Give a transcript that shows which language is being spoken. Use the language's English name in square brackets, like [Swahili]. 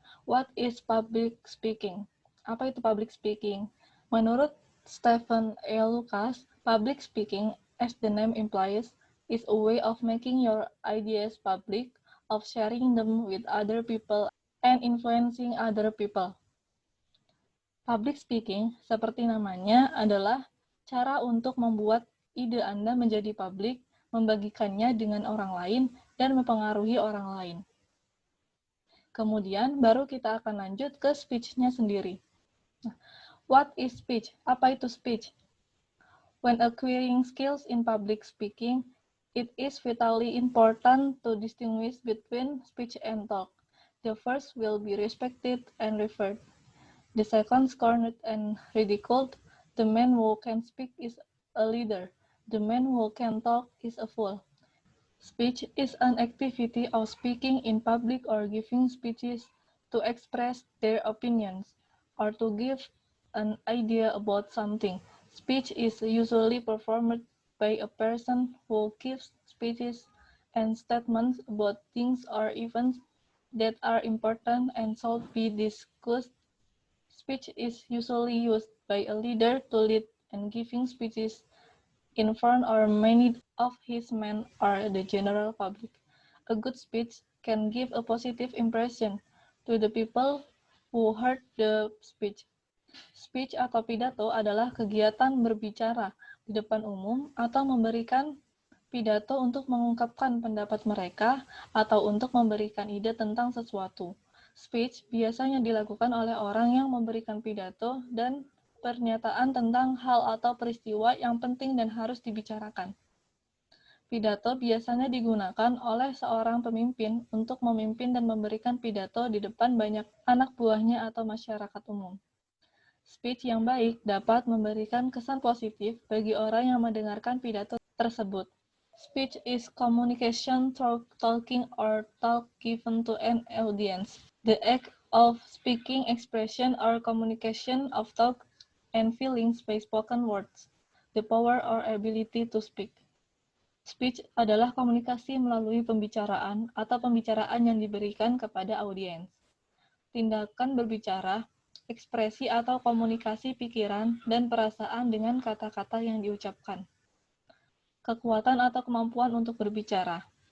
[English] What is public speaking? [Indonesian] Apa itu [English] public speaking? [Indonesian] Menurut [English] Stephen A. Lucas, public speaking, as the name implies, is a way of making your ideas public, of sharing them with other people, and influencing other people. [Indonesian] Public speaking, seperti namanya, adalah cara untuk membuat ide Anda menjadi publik, membagikannya dengan orang lain, dan mempengaruhi orang lain. Kemudian, baru kita akan lanjut ke speech-nya sendiri. [English] What is speech? [Indonesian] Apa itu [English] speech? When acquiring skills in public speaking, it is vitally important to distinguish between speech and talk. The first will be respected and revered. The second scorned and ridiculed. The man who can speak is a leader. The man who can talk is a fool. Speech is an activity of speaking in public or giving speeches to express their opinions or to give an idea about something. Speech is usually performed by a person who gives speeches and statements about things or events that are important and should be discussed. Speech is usually used by a leader to lead and giving speeches in front or many of his men or the general public. A good speech can give a positive impression to the people who heard the speech. [Indonesian] Speech atau pidato adalah kegiatan berbicara di depan umum atau memberikan pidato untuk mengungkapkan pendapat mereka atau untuk memberikan ide tentang sesuatu. Speech biasanya dilakukan oleh orang yang memberikan pidato dan pernyataan tentang hal atau peristiwa yang penting dan harus dibicarakan. Pidato biasanya digunakan oleh seorang pemimpin untuk memimpin dan memberikan pidato di depan banyak anak buahnya atau masyarakat umum. Speech yang baik dapat memberikan kesan positif bagi orang yang mendengarkan pidato tersebut. [English] Speech is communication through talking or talk given to an audience. The act of speaking, expression or communication of thought and feelings by spoken words. The power or ability to speak. [Indonesian] Speech adalah komunikasi melalui pembicaraan atau pembicaraan yang diberikan kepada audiens. Tindakan berbicara, ekspresi atau komunikasi pikiran dan perasaan dengan kata-kata yang diucapkan. Kekuatan atau kemampuan untuk berbicara.